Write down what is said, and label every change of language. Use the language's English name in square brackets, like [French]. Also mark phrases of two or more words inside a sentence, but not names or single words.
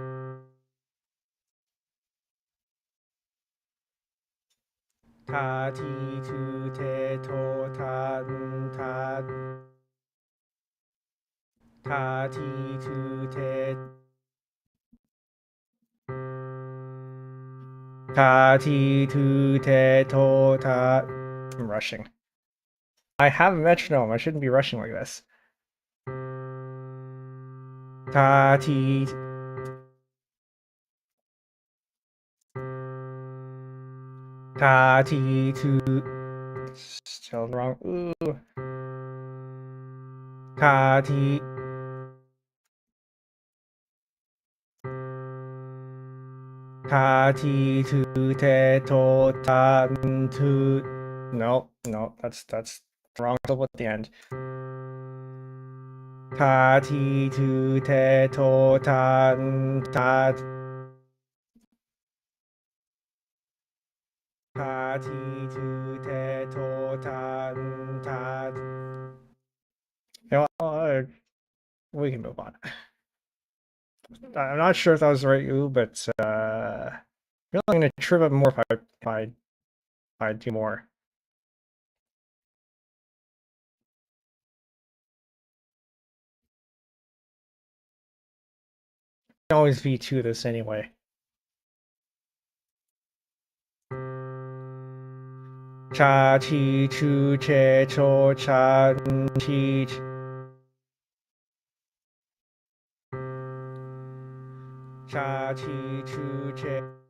[Japanese] Ta ti tu te to tan ta. Ta ti tu te. Ta ti tu te to ta. [English] I'm rushing. I have a metronome. I shouldn't be rushing like this. [Japanese] Ta ti. Ta ti tu. [English] Still wrong. [Japanese] Ooh. Ta ti. Ta ti tu te to tan tu. [English] No, no, that's wrong syllable at the end. [Japanese] Ta ti tu te to tan ta. Ta ti tu te to tan ta. [English] You know, we can move on. I'm not sure if that was the right ooh, but I feel like I'm gonna trip up more if I do more. I can always V2 this anyway. [Japanese] Cha chi chu che cho cha chi. Cha chi chu che.